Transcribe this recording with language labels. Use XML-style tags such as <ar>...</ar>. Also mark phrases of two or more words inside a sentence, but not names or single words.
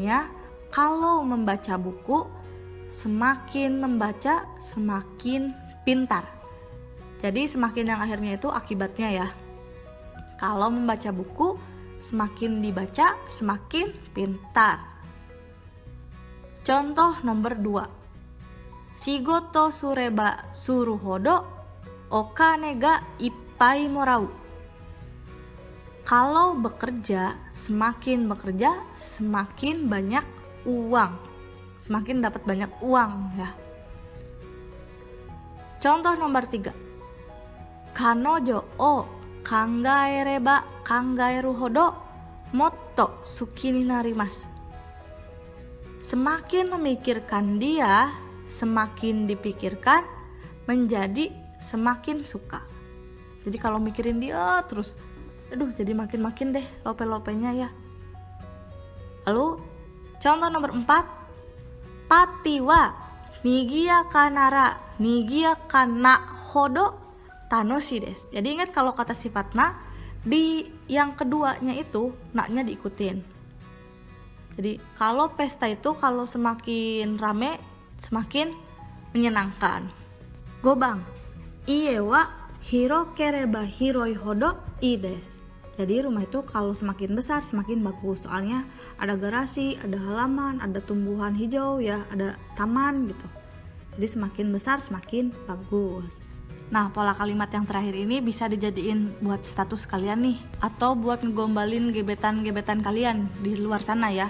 <id>Artinya Kalau membaca buku, semakin membaca semakin pintar. Jadi semakin yang akhirnya itu akibatnya ya. Kalau membaca buku, semakin dibaca semakin pintar. Contoh nomor 2.</id> <ja>仕事すればするほどお金がいっぱいもらう.</ja> <id>Kalau bekerja, semakin banyak uang. Semakin dapat banyak uang ya. Contoh nomor 3.</id> <ja>彼女を考えれば考えるほどもっと好きになります.</ja> <id>Semakin memikirkan dia, semakin dipikirkan menjadi semakin suka. Jadi kalau mikirin dia terus, jadi makin deh lope-lopenya ya. Lalu contoh nomor 4.</id> <ja>パーティーはにぎやかならにぎやかなほど楽しいです.</ja> <id>Jadi ingat kalau kata sifat na di yang keduanya itu na-nya diikutin. Jadi kalau pesta itu kalau semakin rame semakin menyenangkan.</id> <ja>五番。家は広ければ広いほどいいです.</ja> <id>Jadi rumah itu kalau semakin besar semakin bagus. Soalnya ada garasi, ada halaman, ada tumbuhan hijau ya, ada taman gitu. Jadi semakin besar semakin bagus. Nah, pola kalimat yang terakhir ini bisa dijadiin buat status kalian nih, atau buat ngegombalin gebetan-gebetan kalian di luar sana ya.</id>